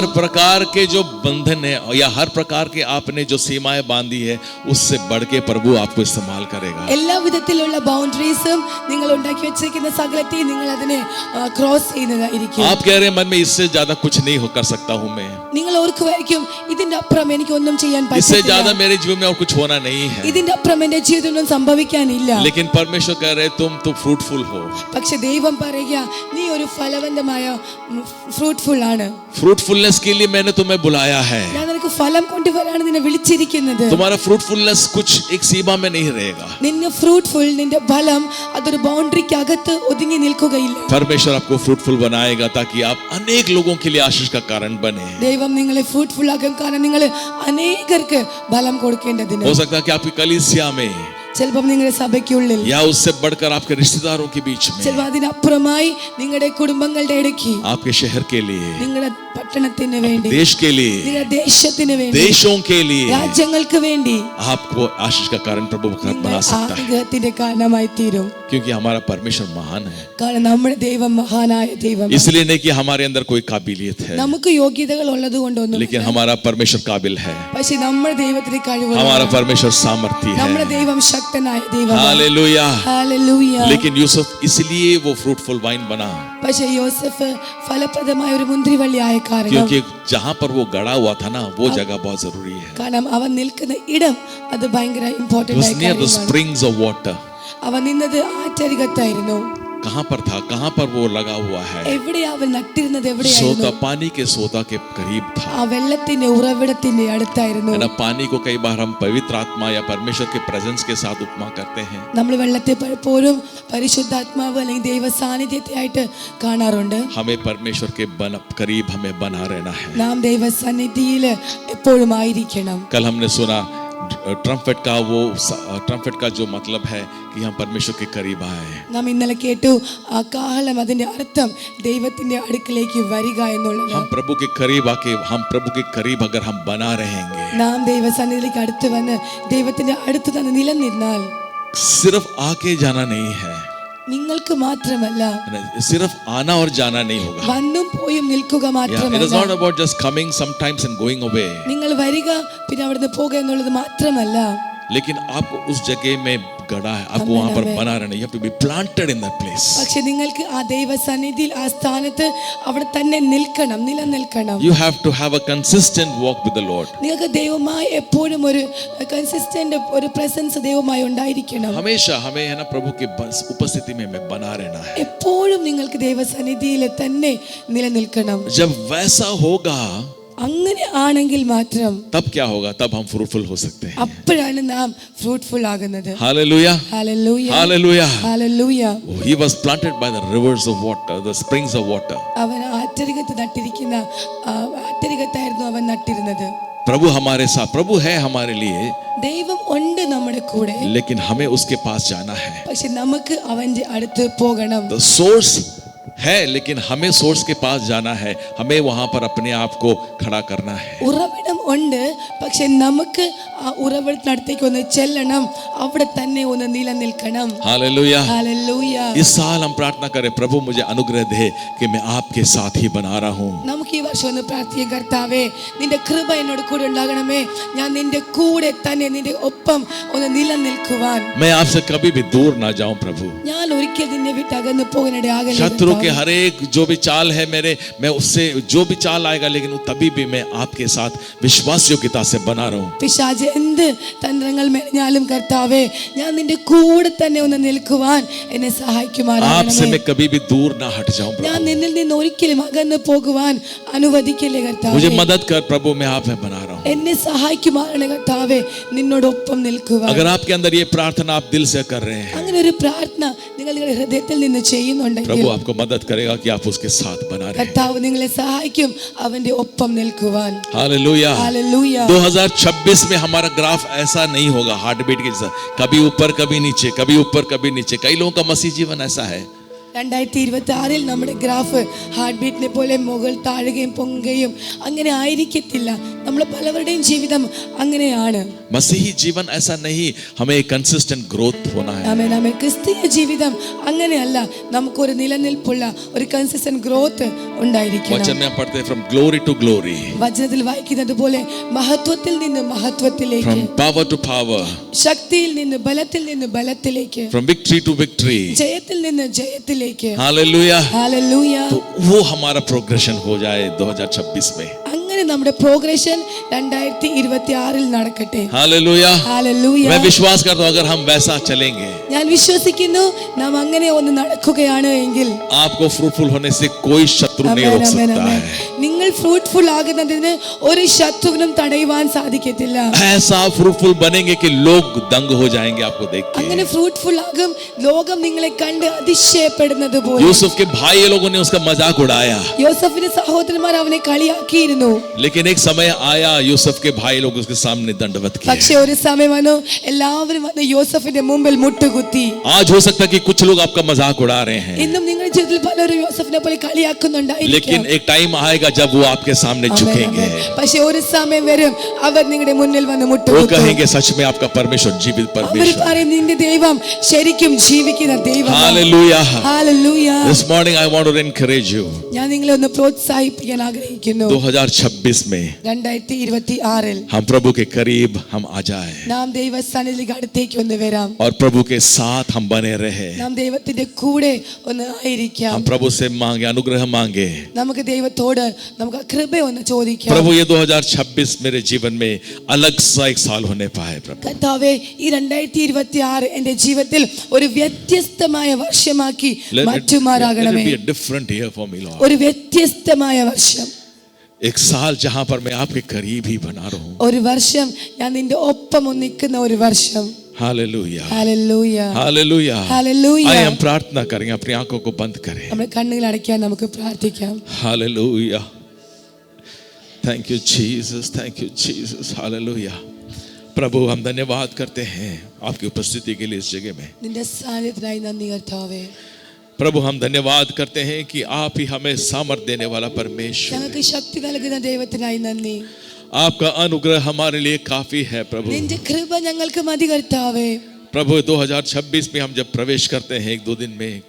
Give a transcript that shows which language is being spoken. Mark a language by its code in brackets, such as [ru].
[hi] हर प्रकार के जो बंधन है या हर प्रकार के आपने जो सीमाएं बांधी है उससे बढ़ के प्रभु आपको इस्तेमाल करेगा. [ml] എല്ലാ വിധത്തിലുള്ള ബൗണ്ടറീസും നിങ്ങൾ ഉണ്ടാക്കി വെച്ചിരിക്കുന്ന സകലത്തെയും നിങ്ങൾ അതിനെ ക്രോസ് ചെയ്യുന്നതായിരിക്കും. [hi] आप कह रहे हैं मन में इससे ज्यादा कुछ नहीं कर सकता हूं मैं, [ml] നിങ്ങൾ ഓർക്കുമായിരിക്കും ഇതിന്റെ അപ്പുറം എനിക്ക് ഒന്നും ചെയ്യാൻ [hi] इससे [ml] പറ്റില്ല, [hi] ज्यादा मेरे जीवन में और कुछ होना नहीं है. [ml] ഇതിന്റെ അപ്പുറം എന്റെ ജീവിതത്തിൽ സംഭവിക്കാനില്ല. [hi] लेकिन परमेश्वर कह रहे तुम फ्रूटफुल हो. [ml] പക്ഷെ ദൈവം പറയുക നീ ഒരു ഫലവന്തമായ ഫ്രൂട്ട്ഫുൾ ആണ്. [hi] फ्रूटफुलनेस के लिए मैंने तुम्हें बुलाया है. [ml] ഞാൻ നിനക്ക് ഫലം കൊണ്ടുവരാണ് നിന്നെ വിളിച്ചിരിക്കുന്നത്. [hi] तुम्हारा फ्रूटफुलनेस कुछ एक सीमा में नहीं रहेगा. [ml] നിന്റെ ഫ്രൂട്ട്ഫുൾ, നിന്റെ ഫലം അതൊരു ബൗണ്ടറിക്ക് അകത്ത് ഒതുങ്ങി നിൽക്കുകയില്ല. [hi] परमेश्वर आपको फ्रूटफुल बनाएगा ताकि आप अनेक लोगों के लिए आशीष का कारण बने. [ml] ദൈവം നിങ്ങളെ ഫ്രൂട്ട്ഫുൾ ആക്കും, കാരണം നിങ്ങൾ അനേകർക്ക് ഫലം കൊടുക്കേണ്ടതിന്. [hi] हो सकता है कि आपकी कलीसिया में [ml] ചിലപ്പോൾ നിങ്ങളുടെ സഭയ്ക്കുള്ളിൽ, [hi] या उससे बढ़कर आपके रिश्तेदारों के बीच में, [ml] ചിലപ്പോൾ അതിനപ്പുറമായി നിങ്ങളുടെ കുടുംബങ്ങളുടെ ഇടയ്ക്ക്, [hi] आपके शहर के लिए, [ml] നിങ്ങളുടെ പട്ടണത്തിന് വേണ്ടി, [hi] देश के लिए, [ml] നിങ്ങളുടെ ദേശത്തിന് വേണ്ടി, [hi] देशों के लिए [ml] രാജ്യങ്ങൾക്ക് വേണ്ടി [hi] आपको आशीष का कारण प्रभु बना सकता है. [ml] അനുഗ്രഹത്തിന്റെ കാരണമായി തീരും. [hi] क्योंकि हमारा परमेश्वर महान है. [ml] കാരണം നമ്മുടെ ദൈവം മഹാനായ ദൈവം. [hi] इसलिए नहीं कि हमारे अंदर कोई काबिलियत है, [ml] നമുക്ക് യോഗ്യതകൾ ഉള്ളത് കൊണ്ടൊന്നും, [hi] लेकिन हमारा परमेश्वर काबिल है. [ml] പക്ഷെ നമ്മുടെ ദൈവത്തിന് കഴിവുണ്ട്. [hi] हमारा परमेश्वर सामर्थी [ml] നമ്മുടെ [hi] है. [ml] ദൈവം ശക്തനായ ദൈവമാണ്. [hi] हालेलुया. [ml] ഹല്ലേലൂയ. [hi] लेकिन यूसुफ इसलिए वो फ्रूटफुल वाइन बना [ml] പക്ഷെ യോസഫ് ഫലപ്രദമായ ഒരു മുന്തിരിവള്ളിയായ കാരണം, [hi] क्योंकि जहां पर वो गड़ा हुआ था ना वो जगह बहुत जरूरी है. [ml] കാരണം അവൻ നിൽക്കുന്ന ഇടം അത് ഭയങ്കര [en] He [ml] ഇമ്പോർട്ടന്റ് [en] was [ml] ആയ [en] near the [ml] കാര്യമാണ്. [en] springs of water. [ml] അവൻ നിന്നത് ആറ്റരികത്തായിരുന്നു. [hi] कहां पर था, कहां पर वो लगा हुआ है? [ml] എവിടെയാ അവൻ നട്ടിരുന്നത്, എവിടെയായിരുന്നു? [hi] सोता, पानी के सोता के करीब था. [ml] ആ വെള്ളത്തിന്റെ ഉറവിടത്തിന്റെ അടുത്തായിരുന്നു. [hi] है ना. पानी को कई बार हम पवित्र आत्मा या परमेश्वर के प्रेजेंस के साथ उपमा करते हैं. [ml] നമ്മൾ വെള്ളത്തെ പലപ്പോഴും പരിശുദ്ധാത്മാവ് അല്ലെങ്കിൽ ദൈവ സാന്നിധ്യത്തെ ആയിട്ട് കാണാറുണ്ട്. [hi] हमें परमेश्वर के करीब हमें बना रहना है. [ml] നാം ദൈവ സന്നിധിയിൽ എപ്പോഴും ആയിരിക്കണം. [hi] कल हमने सुना ट्रम्पेट का जो मतलब है कि हम परमेश्वर के करीब आए. [ml] നാം ഇന്നലെ കേട്ടു ആ കാഹളം അതിന്റെ അർത്ഥം ദൈവത്തിന്റെ അടുക്കലേക്ക് വരിക എന്നുള്ളത്. [hi] हम प्रभु के करीब आके हम प्रभु के करीब अगर हम बना रहेंगे, [ml] നാം ദൈവസന്നിധിയിലേക്ക് അടുത്ത് വന്ന് ദൈവത്തിന്റെ അടുത്ത് തന്നെ നിലനിന്നാൽ [hi] सिर्फ आके जाना नहीं है, [ml] നിങ്ങൾക്ക് മാത്രമല്ല [hi] सिर्फ आना और जाना नहीं होगा. [ml] വന്നും പോയും നിൽക്കുക [en] It is [ml] മാത്രമല്ല, [en] not about just coming sometimes and going away. [ml] നിങ്ങൾ വരിക പിന്നെ അവിടുന്ന് പോകുക എന്നുള്ളത് മാത്രമല്ല, [hi] लेकिन आपको उस जगह में गड़ा है, आपको वहां पर बना रहना. [en] You have to be planted in that place. [ml] പക്ഷെ നിങ്ങൾക്ക് ആ ദൈവസന്നിധിയിൽ ആ സ്ഥാനത്ത് അവിടെ തന്നെ നിൽക്കണം, നിലനിൽക്കണം. [en] You have to have a consistent walk with the Lord. [ml] നിങ്ങൾക്ക് ദൈവമായി എപ്പോഴും ഒരു കൺസിസ്റ്റന്റ് ഒരു പ്രസൻസ് ദൈവമായി ഉണ്ടായിരിക്കണം. [hi] हमेशा हमें है ना प्रभु की उपस्थिति में बना रहना है. [ml] എപ്പോഴും നിങ്ങൾക്ക് ദൈവസന്നിധിയിൽ തന്നെ നിലനിൽക്കണം. [hi] जब वैसा होगा [ml] അങ്ങനെ ആണെങ്കിൽ മാത്രം [hi] तब क्या होगा? तब हम फ्रूटफुल हो सकते हैं. [ml] അപ്പോഴാണ് നാം ഫ്രൂട്ട്ഫുൾ ആകുന്നത്. [en] Hallelujah. [ml] Hallelujah [en] Hallelujah. [ml] Hallelujah. [en] He was planted by the rivers of water, the springs of water. [ml] അവൻ ആറ്റരികത്ത് നട്ടിരിക്കുന്ന ആറ്റരികത്തായിരുന്നു അവൻ നട്ടിരുന്നത്. [hi] प्रभु हमारे साथ, प्रभु है हमारे लिए, [ml] ദൈവം ഉണ്ട് നമ്മുടെ കൂടെ. [hi] लेकिन हमें उसके पास जाना है. [ml] പക്ഷെ നമുക്ക് അവന്റെ അടുത്ത് പോകണം. [en] The source [hi] है, लेकिन हमें सोर्स के पास जाना है. हमें वहां पर अपने आप को खड़ा करना है. [ml] ഉറവിടം ഉണ്ട്, പക്ഷെ നമുക്ക് ആ ഉറവിടത്തിനടുത്തേക്ക് ഒന്ന് ചെല്ലണം, അവിടെ തന്നെ ഒന്ന് നിലനിൽക്കണം. [hi] हालेलुया. [ml] ഹല്ലേലൂയ. [hi] इस साल हम प्रार्थना करें, प्रभु मुझे अनुग्रह दे कि मैं आपके साथ ही बना रहा हूं. [ml] നമുക്ക് ഈ വർഷം ഒന്ന് പ്രാർത്ഥിക്കാം, കർത്താവേ നിന്റെ കൃപ എന്നോട് കൂടെ ഉണ്ടാകണമേ, ഞാൻ നിന്റെ കൂടെ തന്നെ നിന്റെ ഒപ്പം ഒന്ന് നിലനിൽക്കുവാൻ. [hi] मैं आपसे कभी भी दूर ना जाऊं प्रभु. [ml] ഞാൻ ഒരിക്കൽ നിന്നെ വിട്ട് അകന്നു പോകാനിടയാകരുത്. [hi] शत्रु के हर एक जो भी चाल है मेरे, मैं उससे जो भी चाल आएगा, लेकिन तभी भी मैं आपके साथ विश्वास योग्यता से बना रहा हूं. [ml] പിശാച് എന്ത് തന്ത്രങ്ങൾ മെനഞ്ഞാലും കർത്താവേ ഞാൻ നിന്റെ കൂടെ തന്നെ ഒന്ന് നിൽക്കുവാൻ എന്നെ [hi] आपसे [ml] സഹായിക്കുമാറാകണമേ. [hi] मैं कभी भी दूर ना हट जाऊं [ml] ഞാൻ [hi] प्रभु. [ml] നിന്നിൽ നിന്ന് ഒരിക്കലും അകന്നു പോകുവാൻ അനുവദിക്കില്ലേ കർത്താവേ. [hi] मुझे मदद कर प्रभु, मैं आप में बना रहा हूं. [ml] എന്നെ സഹായിക്കുമാറാണ് കർത്താവേ, നിന്നോടൊപ്പം നിൽക്കുവാൻ. [hi] अगर आपके अंदर ये प्रार्थना आप दिल से कर रहे हैं, [ml] അങ്ങനെ ഒരു പ്രാർത്ഥന നിങ്ങൾ നിങ്ങളുടെ ഹൃദയത്തിൽ നിന്ന് ചെയ്യുന്നുണ്ടെങ്കിൽ [hi] प्रभु आपको मदद करेगा कि आप उसके साथ बना रहे हैं. [ml] കർത്താവ് നിങ്ങളെ സഹായിക്കും അവന്റെ ഒപ്പം നിൽക്കുവാൻ. [hi] हालेलुया. [ml] ഹല്ലേലൂയ. [hi] 2026 में हमारा ग्राफ ऐसा नहीं होगा, हार्ट बीट के जैसा, कभी ऊपर कभी नीचे, कभी ऊपर कभी नीचे. कई लोगों का मसीह जीवन ऐसा है. [ml] 2026 നമ്മുടെ ഗ്രാഫ് ഹാർട്ട് ബീറ്റിനെ പോലെ മുകൾ താഴുകയും പൊങ്ങുകയും അങ്ങനെ ആയിരിക്കത്തില്ല. നമ്മൾ പലവരുടെയും ജീവിതം അങ്ങനെയാണ്. [hi] मसीही जीवन ऐसा नहीं, हमें कंसिस्टेंट ग्रोथ होना है. [ml] ആമേൻ ആമേൻ. ക്രിസ്തീയ ജീവിതം അങ്ങനെയല്ല, നമുക്കൊരു നിലനിൽപ്പുള്ള ഒരു കൺസിസ്റ്റന്റ് ഗ്രോത്ത് ഉണ്ടായിരിക്കണം. [hi] वचन में हम पढ़ते हैं [en] from glory to glory, [ml] വചനത്തിൽ വായിക്കുന്നത് പോലെ മഹത്വത്തിൽ നിന്ന് മഹത്വത്തിലേക്ക്, [en] from power to power, [ml] ശക്തിയിൽ നിന്ന് ബലത്തിൽ നിന്ന് ബലത്തിലേക്ക്, [en] from victory to victory. [ml] ജയത്തിൽ നിന്ന് ജയത്തിലേക്ക്. [hi] हालेलुया. [ml] ഹല്ലേലൂയ. [hi] तो वो हमारा प्रोग्रेशन हो जाए 2026 में. [ml] അങ്ങനെ നമ്മുടെ പ്രോഗ്രഷൻ 2026 നടക്കട്ടെ. [hi] हालेलुया. [ml] ഹല്ലേലൂയ. [hi] मैं विश्वास करता हूं अगर हम वैसा चलेंगे, [ml] ഞാൻ വിശ്വസിക്കുന്നു നാം അങ്ങനെ ഒന്ന് നടക്കുകയാണ് എങ്കിൽ [hi] आपको फ्रूटफुल होने से कोई शत्रु नहीं रोक सकता है. [ml] നിങ്ങൾ ഫ്രൂട്ട്ഫുൾ ആകുന്നതിന് ഒരു ശത്രുവിനും തടയുവാൻ സാധിക്കത്തില്ല. [hi] ऐसा फ्रूटफुल बनेंगे कि लोग दंग हो जाएंगे आपको देख के. [ml] അങ്ങനെ ഫ്രൂട്ട്ഫുൾ ആകും, ലോകം നിങ്ങളെ കണ്ട് അതിശയപ്പെടുന്നത് പോലെ. [hi] यूसुफ के भाई लोगों ने उसका मजाक उड़ाया, [ml] യോസഫിന്റെ സഹോദരന്മാർ അവനെ കളിയാക്കിയിരുന്നു. [hi] लेकिन एक समय आया यूसुफ के भाई लोग उसके सामने दंडवत किए. [ml] പക്ഷെ ഒരു സമയം വന്നു, എല്ലാവരും വന്ന് യോസഫിന്റെ മുമ്പിൽ മുട്ടുകുത്തി. [hi] आज हो सकता है कि कुछ लोग आपका मजाक उड़ा रहे हैं, [ml] ഇന്നും നിങ്ങളുടെ ജീവിതത്തിൽ പലരും യോസഫിനെ പോലെ കളിയാക്കുന്നുണ്ടായിരിക്കും. [hi] लेकिन एक टाइम आएगा जब वो आपके सामने झुकेंगे. [ml] പക്ഷെ ഒരു സമയം വരും അവർ നിങ്ങളുടെ മുന്നിൽ വന്ന് [hi] वो [ml] മുട്ടുകുത്തും. [hi] कहेंगे सच में आपका परमेश्वर जीवित [ml] അവർ [hi] परमेश्वर. [ml] പറയും നിന്റെ ദൈവം ശരിക്കും ജീവിക്കുന്ന ദൈവമാണ്. [hi] Hallelujah. [ml] Hallelujah. [en] This morning I want to encourage you. [ml] ഞാൻ നിങ്ങളെ ഒന്ന് പ്രോത്സാഹിപ്പിക്കാൻ ആഗ്രഹിക്കുന്നു. [hi] 2026 में [ml] 2026 [hi] हम प्रभु के करीब हम आ जाए [ml] നാം ദൈവസന്നിധിക്ക് അടുത്തേക്ക് ഒന്ന് വരാം. [hi] और प्रभु के साथ हम बने रहे. [ml] നാം ദൈവത്തിന്റെ കൂടെ ഒന്ന് ആയിരിക്കാം. [hi] हम प्रभु से मांगे, अनुग्रह मांगे. [ml] നമുക്ക് ദൈവത്തോട് നമുക്ക് ആ കൃപ ഒന്ന് ചോദിക്കാം. [hi] प्रभु ये 2026 मेरे जीवन में अलग सा एक साल होने पाए प्रभु. [ml] കർത്താവേ ഈ 2026 എന്റെ ജീവിതത്തിൽ ഒരു വ്യത്യസ്തമായ വർഷമാക്കി [en] Let [ml] മാറ്റുമാറാകണമേ. [en] it be a different year for me, Lord. [ml] ഒരു വ്യത്യസ്തമായ വർഷം, [hi] एक साल जहां पर मैं आपके करीब ही बना रहा हूं. [ml] ഒരു വർഷം ഞാൻ നിന്റെ ഒപ്പം നിൽക്കുന്ന ഒരു വർഷം. [hi] हालेलुया. [ml] ഹല്ലേലൂയ. [hi] हालेलुया. [ml] ഹല്ലേലൂയ. [hi] आइए हम प्रार्थना करेंगे, अपनी आंखों को बंद करें. [ml] നമ്മുടെ കണ്ണുകൾ അടയ്ക്കാൻ നമുക്ക് പ്രാർത്ഥിക്കാം. [en] Hallelujah. Thank you Jesus, thank you Jesus. Hallelujah. [hi] प्रभु हम धन्यवाद करते हैं आपकी उपस्थिति के लिए इस जगह में। [ml] നിന്റെ സാന്നിധ്യത്തിനായി നന്ദി കർത്താവേ. [hi] प्रभु हम धन्यवाद करते हैं कि आप ही हमें सामर्थ देने वाला परमेश्वर हैं। [ml] ഞങ്ങൾക്ക് ശക്തി നൽകുന്ന ദൈവത്തിനായി നന്ദി. [hi] आपका अनुग्रह हमारे लिए काफी है प्रभु। [ml] നിന്റെ കൃപ ഞങ്ങൾക്ക് മതി കർത്താവേ. [hi] प्रभु 2026 में हम जब प्रवेश करते हैं 1-2 दिन में,